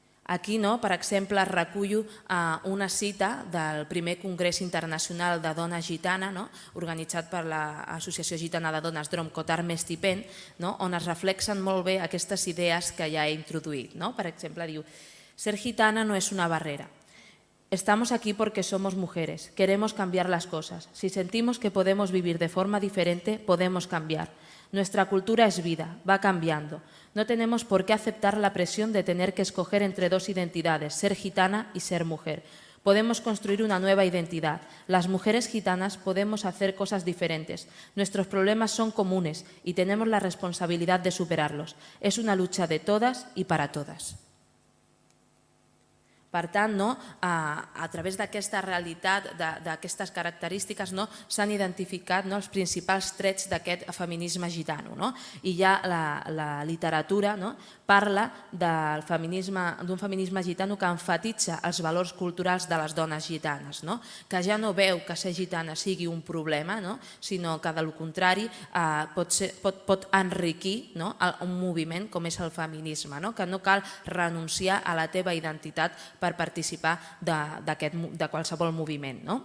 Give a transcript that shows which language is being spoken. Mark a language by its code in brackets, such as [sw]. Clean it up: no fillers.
[ca] Aquí, per exemple, recullo una cita del primer Congrés Internacional de Dona Gitana, organitzat per l'Associació Gitana de Dones Drom Kotar Mestipen, on es reflexen molt bé aquestes idees que ja he introduït. Per exemple, diu: [es] ser gitana no es una barrera. Estamos aquí porque somos mujeres, queremos cambiar las cosas. Si sentimos que podemos vivir de forma diferente, podemos cambiar. Nuestra cultura es vida, va cambiando. No tenemos por qué aceptar la presión de tener que escoger entre dos identidades, ser gitana y ser mujer. Podemos construir una nueva identidad. Las mujeres gitanas podemos hacer cosas diferentes. Nuestros problemas son comunes y tenemos la responsabilidad de superarlos. Es una lucha de todas y para todas. [ca] Per tant, a través d'aquesta realitat, d'aquestes característiques, s'han identificat els principals trets d'aquest feminisme gitano. I ja la literatura parla d'un feminisme gitano que enfatitza els valors culturals de les dones gitanes, que ja no veu que ser gitana sigui un problema, sinó que, del contrari, pot enriquir un moviment com és el feminisme, que no cal renunciar a la teva identitat per participar de qualsevol moviment.